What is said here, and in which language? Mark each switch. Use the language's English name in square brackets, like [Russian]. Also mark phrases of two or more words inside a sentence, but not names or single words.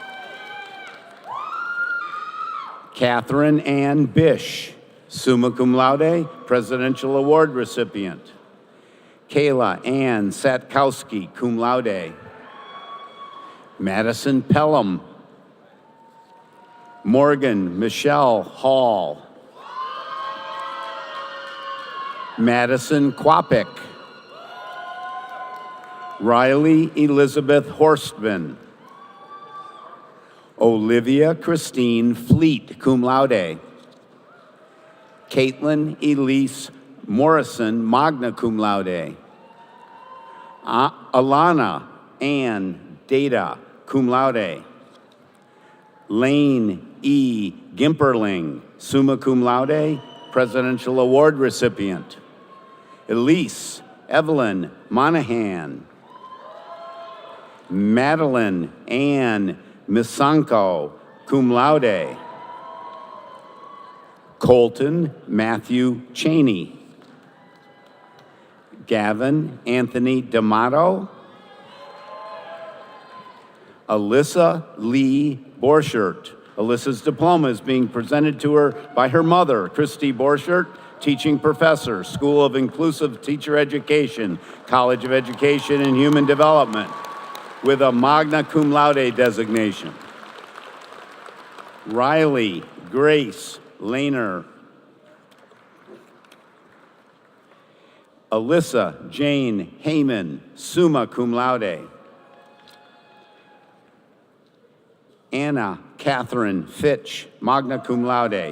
[English] Catherine Ann Bish, [Latin] summa cum laude, [English] Presidential Award recipient. Kayla Ann Satkowski, [Latin] cum laude. [English] Madison Pelham. Morgan Michelle Hall. Madison Quapic. Riley Elizabeth Horstman. Olivia Christine Fleet, [Latin] cum laude. [English] Caitlin Elise Morrison, [Latin] magna cum laude. [English] Alana Ann Data, [Latin] cum laude. [English] Lane E. Gimperling, [Latin] summa cum laude, [English] Presidential Award recipient. Elise Evelyn Monahan. Madeline Ann Misanko, [Latin] cum laude. [English] Colton Matthew Cheney. Gavin Anthony D'Amato. Alyssa Lee Borchert. Alyssa's diploma is being presented to her by her mother, Christy Borchert, teaching professor, School of Inclusive Teacher Education, College of Education and Human Development, with a [Latin] magna cum laude [English] designation. Riley Grace Lehner. Alyssa Jane Heyman, [Latin] summa cum laude. [English] Anna Catherine Fitch, [Latin] magna cum laude.